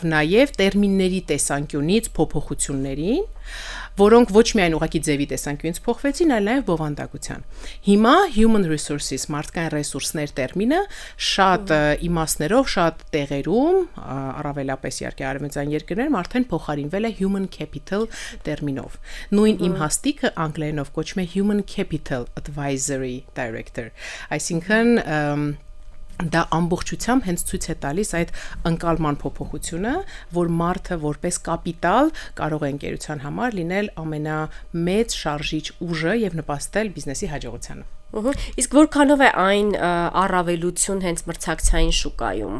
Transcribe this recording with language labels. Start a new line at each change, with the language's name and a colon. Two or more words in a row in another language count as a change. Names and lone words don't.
Armenian: նաև տերմինների տեսանկյունից փոփոխություններին, որոնք ոչ միայն ուղղակի ձևի տեսանկյունից փոխվեցին, այլ նաև բովանդակության։ Հիմա
English: human resources,
Armenian: մարդկային ռեսուրսներ տերմինը շատ իմաստներով, շատ տեղերում, առավելապես իհարկե արևմտյան երկրներում արդեն փոխարինվել է
English: human capital
Armenian: տերմինով։ Նույն իմաստիկը անգլերենով կոչվում է
English: human capital advisory director,
Armenian: այսինքն դա ամբողջությամբ հենց ցույց է տալիս այդ ընկալման փոփոխությունը, որ մարդը որպես կապիտալ կարող է ընկերության համար լինել ամենամեծ շարժիչ ուժը եւ նպաստել բիզնեսի հաջողությանը։ Իսկ որքանով է այն առավելություն հենց մրցակցային շուկայում։